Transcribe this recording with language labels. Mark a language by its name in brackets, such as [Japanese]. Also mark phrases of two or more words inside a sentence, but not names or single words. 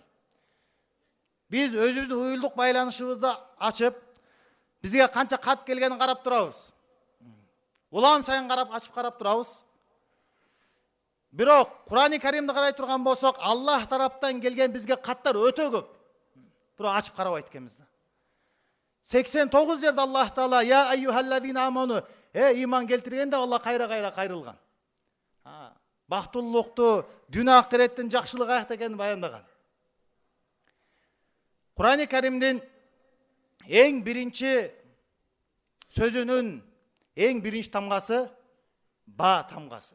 [Kyrgyz] Биз өзүбүздүн уюлдук байланышыбызды ачып, бизге канча кат келгенин карап турабыз. Улам сайын ачып карап турабыз. Бирок Кур'ани Каримди карай турган болсок, Аллах тараптан келген бизге каттар өтө көп. Бирок ачып карабайт экенбиз да. 89 жерде Аллах таала [Arabic] "يا أيها الذين آمنوا", [Kyrgyz] иман келтиргенде Алла кайра кайрылган. Бактылуулукту, дүйнө акыреттин жакшылыгы аякта экенин баяндаган. Кур'ани Каримдин эң биринчи сөзүнүн эң биринчи тамгасы ба тамгасы.